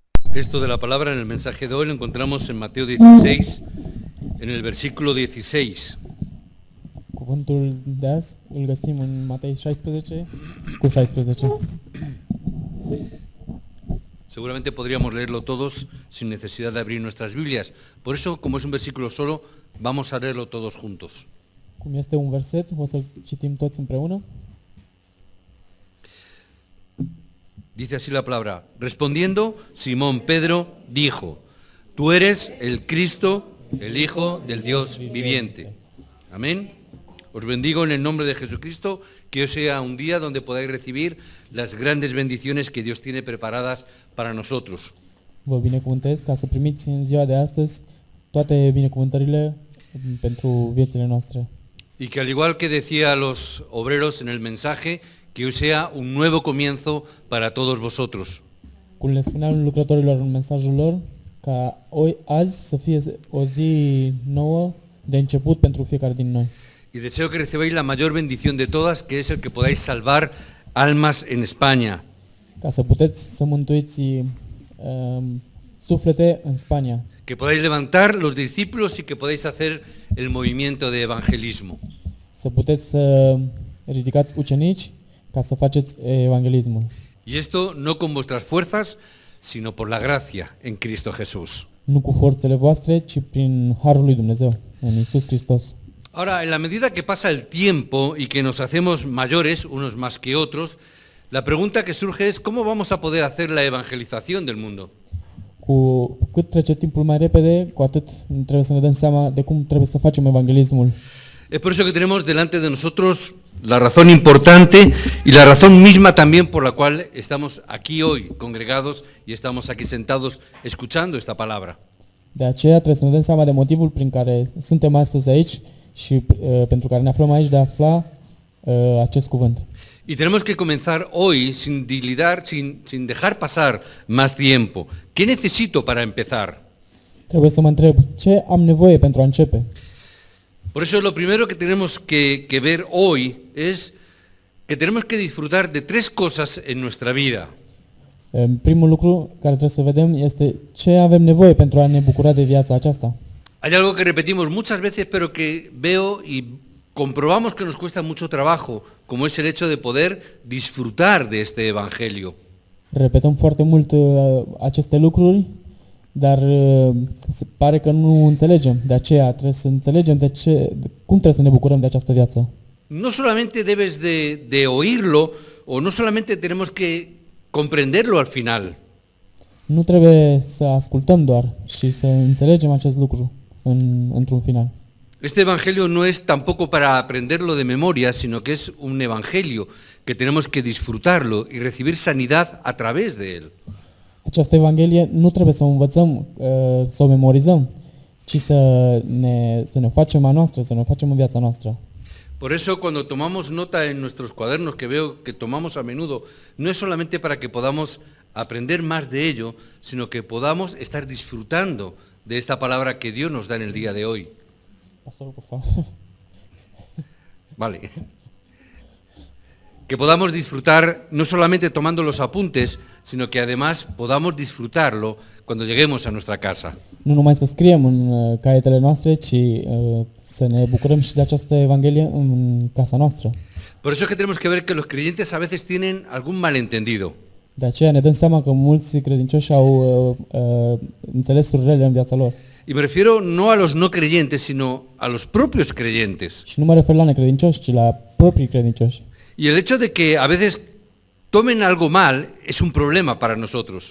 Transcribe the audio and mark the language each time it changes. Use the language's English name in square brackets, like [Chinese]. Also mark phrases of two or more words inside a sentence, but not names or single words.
[Spanish] Texto de la palabra en el mensaje de hoy lo encontramos en Mateo 16, en el versículo 16. [Romanian] Cuvântul de azi îl găsim în Matei 16 cu 16. [Spanish] Seguramente podríamos leerlo todos sin necesidad de abrir nuestras Biblias. Por eso, como es un versículo solo, vamos a leerlo todos juntos. [Romanian] Cum este un verset, o să-l citim toți împreună. [Spanish] Dice así la palabra: respondiendo, Simón Pedro dijo: tú eres el Cristo, el Hijo del Dios viviente. Amén. Os bendigo en el nombre de Jesucristo, que hoy sea un día donde podáis recibir las grandes bendiciones que Dios tiene preparadas para nosotros. [Romanian] Vă binecuvântez ca să primiți în ziua de astăzi toate binecuvântările pentru viețile noastre. [Spanish] Y que al igual que decía a los obreros en el mensaje, que hoy sea un nuevo comienzo para todos vosotros. [Romanian] Cum le spuneam lucrătorilor în mesajul lor, ca azi să fie o zi nouă de început pentru fiecare din noi. [Spanish] Y deseo que recibáis la mayor bendición de todas, que es el que podáis salvar almas en España. [Romanian] Ca să puteți să mântuiți suflete în Spania. [Spanish] Que podáis levantar los discípulos y que podáis hacer el movimiento de evangelismo. [Romanian] Să puteți să ridicați ucenici ca să faceți evanghelismul. [Spanish] Y esto no con vuestras fuerzas, sino por la gracia en Cristo Jesús. [Romanian] Nu cu forțele voastre, ci prin harul lui Dumnezeu, în Iisus Hristos. [Spanish] Ahora, en la medida que pasa el tiempo y que nos hacemos mayores, unos más que otros, la pregunta que surge es ¿cómo vamos a poder hacer la evangelización del mundo? [Romanian] Cu cât trece timpul mai repede, cu atât trebuie să ne dăm seama de cum trebuie să facem evanghelismul. [Spanish] Es por eso que tenemos delante de nosotros la razón importante y la razón misma también por la cual estamos aquí hoy congregados y estamos aquí sentados escuchando esta palabra. [Romanian] De aceea trebuie să ne dăm seama de motivul prin care suntem astăzi aici și pentru care ne aflăm aici de a afla acest cuvânt. [Spanish] Y tenemos que comenzar hoy sin dejar pasar más tiempo. ¿Qué necesito para empezar? [Romanian] Trebuie să mă întreb, ce am nevoie pentru a începe? [Spanish] Por eso lo primero que tenemos que ver hoy es que tenemos que disfrutar de tres cosas en nuestra vida. [Romanian] Primul lucru care trebuie să vedem este ce avem nevoie pentru a ne bucura de viața aceasta. [Spanish] Hay algo que repetimos muchas veces, pero que veo y comprobamos que nos cuesta mucho trabajo, como es el hecho de poder disfrutar de este evangelio. [Romanian] Repetăm foarte mult aceste lucruri, dar se pare că nu înțelegem. De aceea trebuie să înțelegem cum trebuie să ne bucurăm de această viață. [Spanish] No solamente debes de oírlo, o no solamente tenemos que comprenderlo al final. [Romanian] Nu trebuie să ascultăm doar și să înțelegem acest lucru într-un final. [Spanish] Este evangelio no es tampoco para aprenderlo de memoria, sino que es un evangelio que tenemos que disfrutarlo y recibir sanidad a través de él. [Romanian] Această evanghelie nu trebuie să o învățăm, să o memorizăm, ci să ne facem a noastră, să ne facem în viața noastră. [Spanish] Por eso cuando tomamos nota en nuestros cuadernos, que veo que tomamos a menudo, no es solamente para que podamos aprender más de ello, sino que podamos estar disfrutando de esta palabra que Dios nos da en el día de hoy. Pastorul, por favor. Vale. Que podamos disfrutar no solamente tomando los apuntes, sino que además podamos disfrutarlo cuando lleguemos a nuestra casa. [Romanian] Nu numai să scriem în caietele noastre, ci să ne bucurăm și de această evanghelie în casa noastră. [Spanish] Por eso es que tenemos que ver que los creyentes a veces tienen algún malentendido. [Romanian] De aceea ne dăm seama că mulți credincioși au înțelesuri rele în viața lor. [Spanish] Y me refiero no a los no creyentes, sino a los propios creyentes. [Romanian] Și nu mă refer la necredincioși, ci la proprii credincioși. [Spanish] Y el hecho de que a veces tomen algo mal es un problema para nosotros.